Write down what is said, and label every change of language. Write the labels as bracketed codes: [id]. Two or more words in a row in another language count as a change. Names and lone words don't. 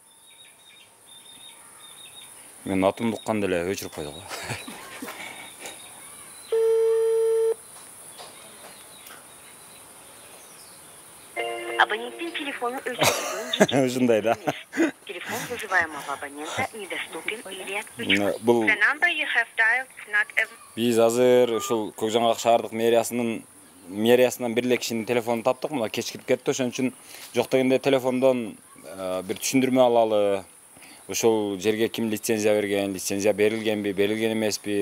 [ky] Мен атымды укканда эле өчүрүп койду го. Абоненттин телефону өчүрүлгөн. Ушундай да. [ru] Телефон вызываемого абонента недоступен или [ky] Бул [en] The number you have dialed is not available. [ky] биз азыр ушул Көкжаңгак шаардык мэриясынан бир эле кишинин телефонун таптык. Мына кечкирип кетти, ошон үчүн жок дегенде телефондон бир түшүндүрмө алалы. Ошол жерге ким лицензия берген, лицензия берилгенби, берилген эмеспи?